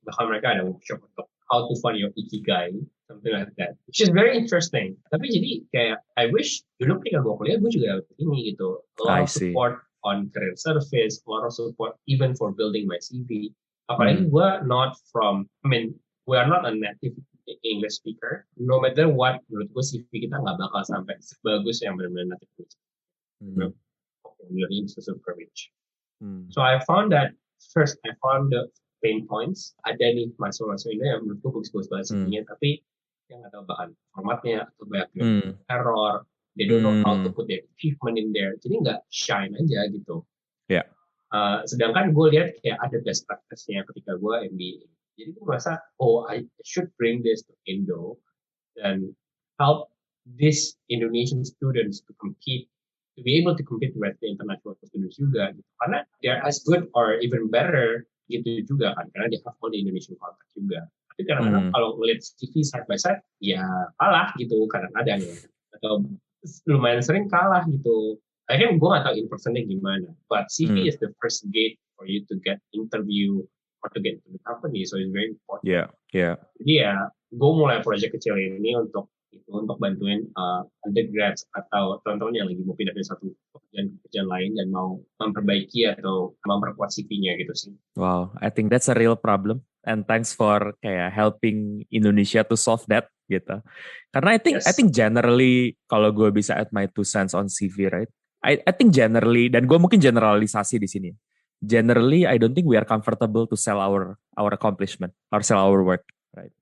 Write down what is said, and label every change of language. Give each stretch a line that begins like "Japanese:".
Indonesian: Bahkan mereka ada workshop untuk
English: how to find your ikigai, something like that, which is very interesting.
Indonesian: Tapi jadi kayak
English: I wish
Indonesian: dulu ketika gue kuliah gue juga ini gitu,
English: a lot of support on career service, a lot of support even for building my CV.
Indonesian: Apalagi gue
English: not from, we are not a native English speaker. No matter what,
Indonesian: menurut gue CV kita nggak bakal sampai sebagus yang benar-benar native English.
English: Vocabulary is super rich. So I found that first, I found the pain points.
Indonesian: Ada nih masuk-masuk ini yang menurutku bagus-bagus banget CV-nya, tapi yang nggak tahu bahkan formatnya atau banyak error.
English: They don't know how to put their achievement in there.
Indonesian: Jadi nggak shine aja gitu.
English: Yeah.
Indonesian: Sedangkan gue lihat kayak ada best practice-nya ketika gue MBA. Jadi gue merasa,
English: I should bring this to Indo and help these Indonesian students to be able to compete with the international students juga. Gitu. Karena they're as good or even better gitu juga kan, karena they have all the Indonesian contact juga.
Indonesian: Tapi kadang-kadang kalau ngeliat CV side by side, ya kalah gitu kadang-kadang ya. Atau lumayan sering kalah gitu. Akhirnya gue gak tahu in personnya gimana.
English: But CV is the first gate for you to get interview or to get into the company, so it's very important. Yeah.
Indonesian: Jadi ya, gue mulai project kecil ini untuk bantuin undergrads atau teman-teman yang lagi mau pindah dari satu pekerjaan lain dan mau memperbaiki atau memperkuat CV-nya gitu sih.
English: Wow, I think that's a real problem. And thanks for kayak helping Indonesia to solve that gitu. Karena I think generally
Indonesian: kalau gue bisa
English: add my 2 cents on CV, right? I think generally,
Indonesian: dan gue mungkin generalisasi di sini.
English: Generally, I don't think we are comfortable to sell our accomplishment or sell our work, right?